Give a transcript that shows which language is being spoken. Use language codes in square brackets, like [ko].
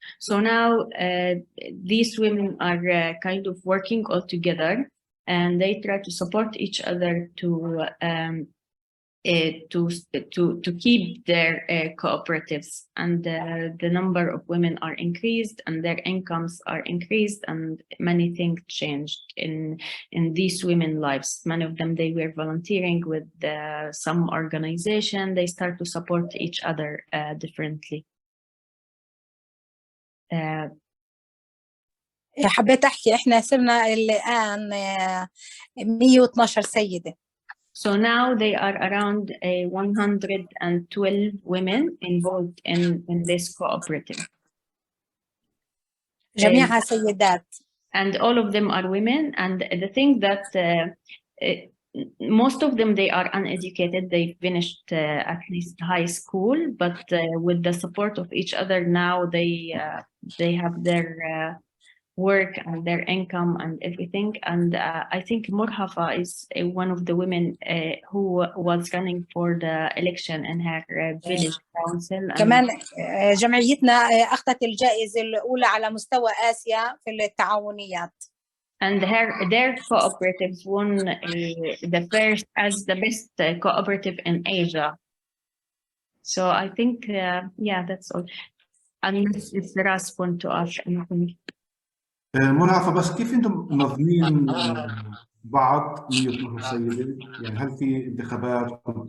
[en] So now these women are kind of working all together, and they try to support each other to keep their cooperatives, and the number of women are increased, and their incomes are increased, and many things changed in these women's lives. Many of them, they were volunteering with some organization. They start to support each other differently. [ar] حبيت أحكي إحنا صرنا الآن 112 سيدة. [en] So now they are around 112 women involved in this cooperative. [ar] جميعها سيدات. [en] And all of them are women. And the thing that most of them, they are uneducated. They finished at least high school, but with the support of each other, now they have their work and their income and everything. And I think Murhafa is one of the women who was running for the election in her village council. [ar] كمان جمعيتنا أخذت الجائزة الأولى على مستوى آسيا في التعاونيات. [en] And their cooperatives won the first as the best cooperative in Asia. So I think, yeah, that's all. Unless it's the last one to ask anything. [ar] منعفة، بس كيف انتم منظمين بعض 112 سيدة؟ يعني هل في انتخابات؟